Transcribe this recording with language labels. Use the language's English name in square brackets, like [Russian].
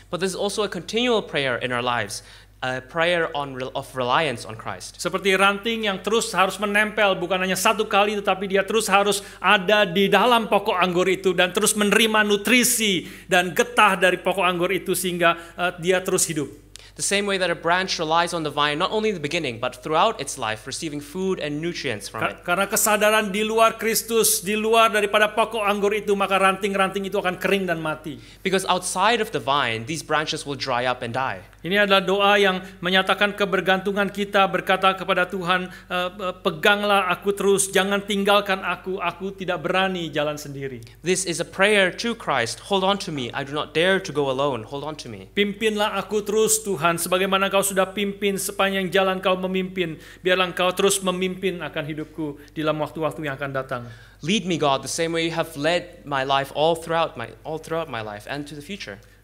[English] But there's also a continual prayer in our lives, a prayer of reliance on Christ. [Indonesian] Seperti ranting yang terus harus menempel bukan hanya satu kali tetapi dia terus harus ada di dalam pokok anggur itu dan terus menerima nutrisi dan getah dari pokok anggur itu sehingga dia terus hidup. [English] The same way that a branch relies on the vine, not only in the beginning, but throughout its life, receiving food and nutrients from it. [Indonesian] Karena kesadaran di luar Kristus, di luar daripada pokok anggur itu, maka ranting-ranting itu akan kering dan mati. [English] Because outside of the vine, these branches will dry up and die. [Indonesian] Ini adalah doa yang menyatakan kebergantungan kita, berkata kepada Tuhan, peganglah aku terus, jangan tinggalkan aku tidak berani jalan sendiri. [English] This is a prayer to Christ. Hold on to me, I do not dare to go alone. Hold on to me. [Indonesian] Pimpinlah aku terus Tuhan, sebagaimana kau sudah pimpin sepanjang jalan kau memimpin, biarlah kau terus memimpin akan hidupku di dalam waktu-waktu yang akan datang. [English] Lead me, God, the same way you have led my life all throughout my life and to the future.